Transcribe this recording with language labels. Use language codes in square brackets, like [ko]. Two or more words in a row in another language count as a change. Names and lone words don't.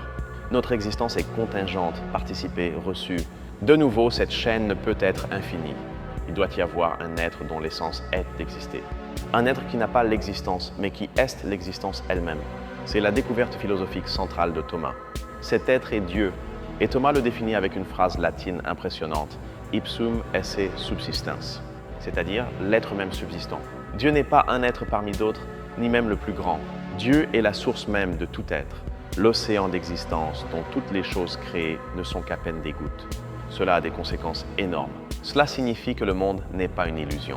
[fr] Notre existence est contingente, participée, reçue. De nouveau, cette chaîne ne peut être infinie. Il doit y avoir un être dont l'essence est d'exister. Un être qui n'a pas l'existence, mais qui est l'existence elle-même. C'est la découverte philosophique centrale de Thomas. Cet être est Dieu, et Thomas le définit avec une phrase latine impressionnante, [la] ipsum esse subsistens, [fr] c'est-à-dire l'être même subsistant. Dieu n'est pas un être parmi d'autres, ni même le plus grand. Dieu est la source même de tout être, l'océan d'existence dont toutes les choses créées ne sont qu'à peine des gouttes. Cela a des conséquences énormes. Cela signifie que le monde n'est pas une illusion.